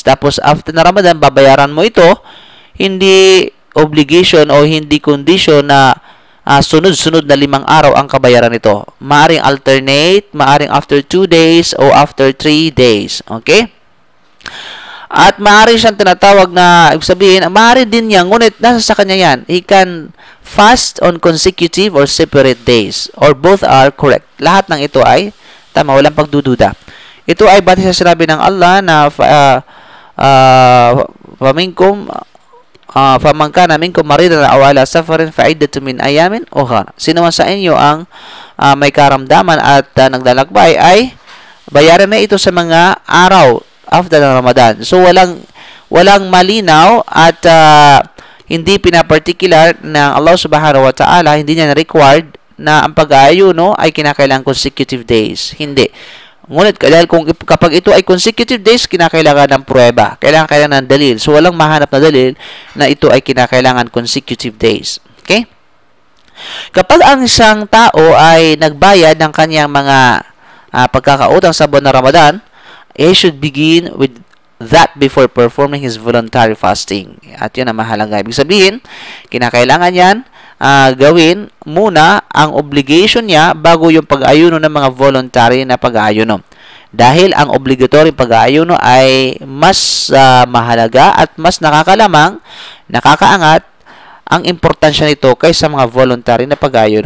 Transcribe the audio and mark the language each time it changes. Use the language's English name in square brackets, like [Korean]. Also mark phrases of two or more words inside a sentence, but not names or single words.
[Filipino] Tapos, after na Ramadan, babayaran mo ito. Hindi obligation o hindi condition na sunod-sunod na 5 araw ang kabayaran nito. Maaring alternate, maaring [English] after 2 days [Filipino] o [English] after 3 days. [Filipino] Okay? At maaari siyang tinatawag na, ibig sabihin, maaari din niya, ngunit nasa sa kanya yan. [English] He can fast on consecutive or separate days. Or both are correct. [Filipino] Lahat ng ito ay tama, walang pagdududa. Ito ay batay sa sinabi ng Allah na [Arabic] فمن كان منكم مريضا أو على سفر فعدة من أيام أخرى. [Filipino] Sino man sa inyo ang may karamdaman at naglalakbay ay bayaran na ito sa mga araw after ng Ramadan. So walang malinaw at hindi pinaparticular ng [Arabic] الله سبحانه وتعالى, [Filipino] hindi niya required na ang pag-aayuno ay kinakailangan [English] consecutive days. [Filipino] Hindi. Ngunit dahil kapag ito ay [English] consecutive days, [Filipino] kinakailangan ng pruweba. Kailangan ng dalil. So, walang mahanap na dalil na ito ay kinakailangan [English] consecutive days. [Filipino] Okay? Kapag ang isang tao ay nagbayad ng kanyang mga pagkakautang sa buwan ng Ramadan, [English] he should begin with that before performing his voluntary fasting. [Filipino] At yun ang mahalaga. Ibig sabihin, kinakailangan yan gawin muna ang obligation niya bago yung pag-ayuno ng mga voluntary na pag-ayuno. Dahil ang obligatory pag-ayuno ay mas mahalaga at mas nakakalamang, nakakaangat ang importansya nito kaysa mga voluntary na pag-ayuno.